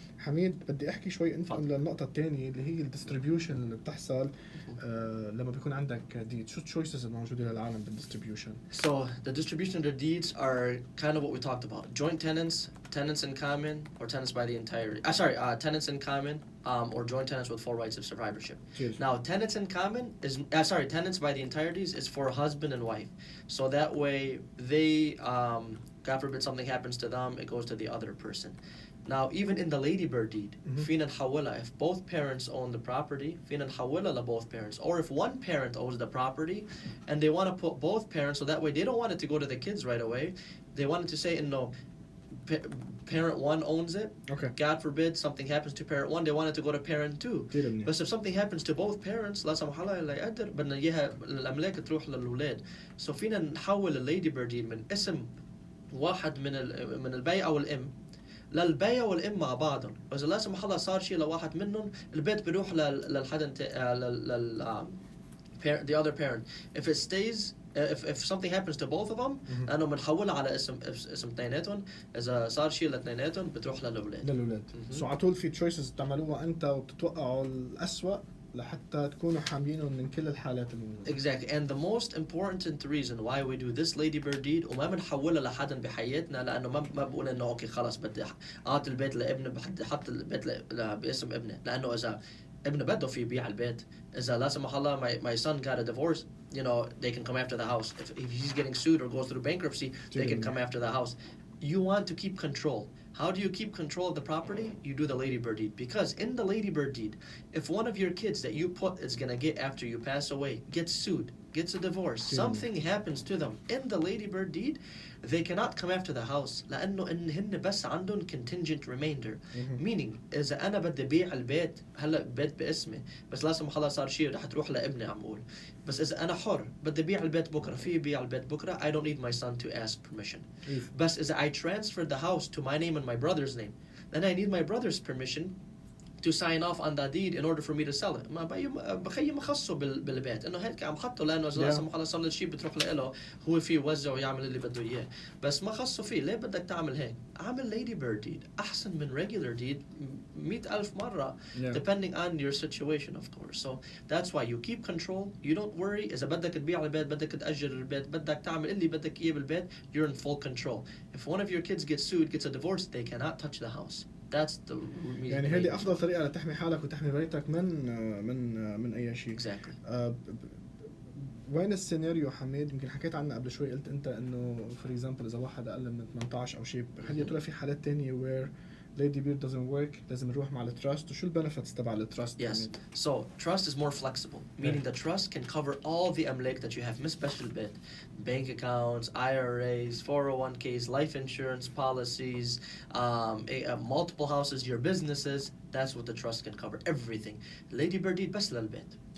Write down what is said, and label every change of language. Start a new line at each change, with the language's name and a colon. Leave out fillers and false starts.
Arabic: حميد بدي أحكي شوي أنت للنقطة الثانية اللي هي الديستريبيوشن اللي بتحصل لما بيكون عندك ديد. شو choices الموجودة للعالم بالdistribution؟
English: So the distribution of the deeds are kind of what we talked about. Joint tenants, tenants in common, or tenants by the entirety. Tenants in common, or joint tenants with full rights of survivorship. Cheers. Now, tenants in common is tenants by the entireties is for husband and wife. So that way they, God forbid something happens to them, it goes to the other person. Now, even in the ladybird deed,
Arabic: فينا نحولها
English: if both parents own the property, فينا نحولها لboth parents. Or if one parent owns the property and they want to put both parents, so that way they don't want it to go to the kids right away. They wanted to say, no, parent one owns it. Okay. God forbid something happens to parent one, they want it to go to parent two. But if something happens to both parents,
Arabic: لا سمح الله لا يقدر بدنا إياها الأملاك تروح للأولاد. So فينا نحول الليدي deed من اسم واحد من البي أو الأم للبي والأم مع بعضهم. وإذا لا سمح الله صار شيء لواحد منهم البيت بيروح للحدا
English: the other parent. If it stays, if something happens to both of them,
Arabic: لأنه بنحولها على اسم اثنيناتهم. إذا صار شيء لاثنيناتهم بتروح للأولاد. So على طول في choices بتعملوها أنت وبتتوقعوا الأسوأ لحتى تكونوا حامينهم من كل الحالات الموجودة.
English: Exactly. And the most important reason why we do this ladybird deed
Arabic: وما بنحولها لحدا بحياتنا لأنه ما بقول إنه أوكي خلاص بدي أعطي البيت لابني بدي أحط البيت باسم ابني. لأنه إذا ابن بده في يبيع البيت إذا لا سمح الله
English: my son got a divorce, you know, they can come after the house. If he's getting sued or goes through bankruptcy, they can come after the house. You want to keep control. How do you keep control of the property? You do the ladybird deed. Because in the ladybird deed, if one of your kids that you put is going to get after you pass away, gets sued, gets a divorce, something happens to them in the ladybird deed, they cannot come after the house
Arabic: لأنه إنهن بس عندهم
English: contingent remainder.
Arabic: Meaning إذا أنا بدي بيع البيت هلا بيت باسمي بس لا سمح الله صار شيء رح تروح لابني عم أقول بس إذا أنا حر بدي بيع البيت بكرة في بيع البيت بكرة
English: I don't need my son to ask permission.
Arabic: بس إذا
English: I transferred the house to my name and my brother's name then I need my brother's permission to sign off on that deed in order for me to sell it.
Arabic: ما بخيي مخصه بالبيت إنه هيك عم خطه لأنه إذا لا سمح الله صار شيء بتروح له هو فيه يوزع ويعمل اللي بده إياه بس ما خصه فيه. ليه بدك تعمل هيك؟ عامل ladybird deed أحسن من regular deed 100,000 مرة
English: depending on your situation of course. So that's why you keep control. You don't worry.
Arabic: إذا بدك تبيع البيت بدك تأجر البيت بدك تعمل اللي بدك إياه بالبيت
English: you're in full control. If one of your kids gets sued gets a divorce they cannot touch the house. That's the
Arabic: يعني هذه أفضل طريقة لتحمي حالك وتحمي بيتك من أي شيء.
English: Exactly.
Arabic: وين السيناريو حميد يمكن حكيت عنه قبل شوي قلت أنت إنه for example إذا واحد أقل من 18 أو شيء هل يا ترى في حالات تانية
English: where ladybird doesn't work
Arabic: لازم نروح مع التراست وشو البنفيتس تبع التراست؟
English: Yes. So trust is more flexible, meaning the trust can cover all the أملاك that you have من special bit, bank accounts, IRAs, 401ks, life insurance policies, multiple houses, your businesses. That's what the trust can cover. Everything. Ladybird deed
Arabic: بس للبيت.